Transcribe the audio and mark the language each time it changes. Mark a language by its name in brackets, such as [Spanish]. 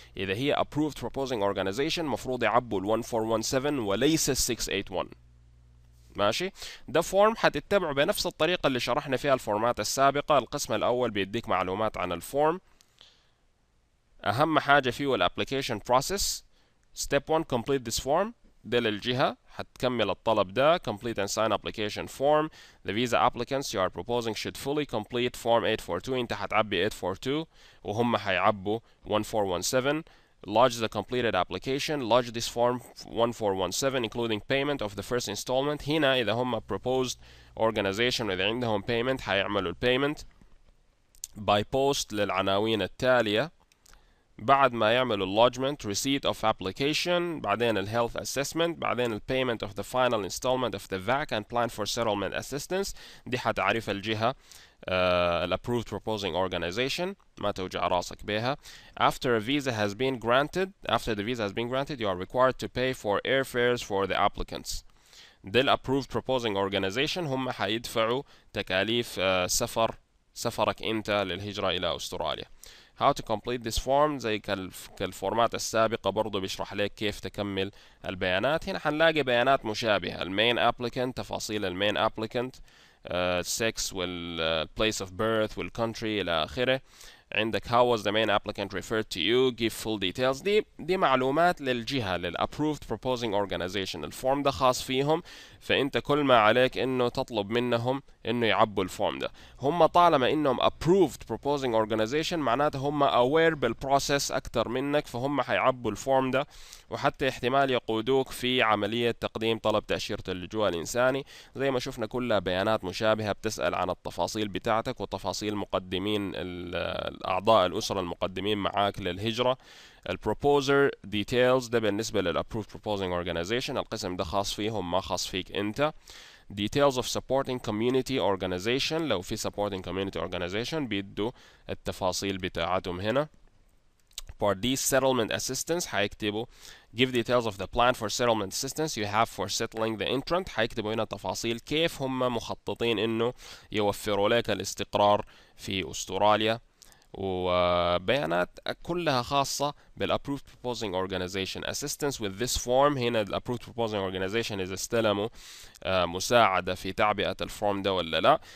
[Arabic] إذا هي approved proposing organization مفروض يعبوا ال 1417 وليس ال 681. ماشي. ده فورم حتتبعه بنفس الطريقة اللي شرحنا فيها الفورمات السابقة. القسم الأول بيديك معلومات عن الفورم، أهم حاجة فيه الابليكيشن بروسيس. [English] Step 1 complete this form. [Arabic] ده للجهة حتكمل الطلب ده. [English] Complete and sign application form. The visa applicants you are proposing should fully complete form 842. [Arabic] انت حتعبي 842 وهم حيعبوا 1417. [English] Lodge the completed application. Lodge this form 1417 including payment of the first installment. [Arabic] هنا إذا هم proposed organization وإذا عندهم payment حيعملوا payment by post للعناوين التالية. بعد ما يعملوا [English] lodgement receipt of application، بعدين ال health assessment، بعدين ال payment of the final installment of the VAC and plan for settlement assistance. [Arabic] دي حتعرف الجهة ال approved proposing organization، ما توجع راسك بها. [English] After a visa has been granted you are required to pay for airfares for the applicants. [Arabic] ده ال approved proposing organization هم حيدفعوا تكاليف سفرك انت للهجرة الى استراليا. [English] How to complete this form [Arabic] زي كالفورمات السابقة برضو بيشرح لك كيف تكمل البيانات. هنا حنلاقي بيانات مشابهة. المين applicant، تفاصيل المين applicant، sex وال place of birth والcountry إلى آخره. [English] عندك how was the main applicant referred to you, give full details. [Arabic] دي معلومات للجهة لل approved proposing organization. الفورم ده خاص فيهم، فأنت كل ما عليك إنه تطلب منهم إنه يعبوا الفورم ده. هم طالما إنهم approved proposing organization معناته هم aware بالبروسيس أكتر منك، فهم حيعبوا الفورم ده وحتى احتمال يقودوك في عملية تقديم طلب تأشيرة اللجوء الإنساني. زي ما شفنا كلها بيانات مشابهة، بتسأل عن التفاصيل بتاعتك وتفاصيل مقدمين أعضاء الأسرة المقدمين معاك للهجرة. البروبوزر ديتيلز ده بالنسبة للأبروفد proposing organization، القسم ده خاص فيهم ما خاص فيك أنت. [English] details of supporting community organization، لو في supporting community organization [Arabic] بيدوا التفاصيل بتاعتهم هنا. [English] Part D settlement assistance حيكتبوا give details of the plan for settlement assistance you have for settling the entrant. [Arabic] حيكتبوا هنا تفاصيل كيف هم مخططين انه يوفروا لك الاستقرار في استراليا، وبيانات كلها خاصة بالapproved proposing organization. [English] assistance with this form، [Arabic] هنا approved proposing organization إذا استلموا مساعدة في تعبئة الفورم ده ولا لا.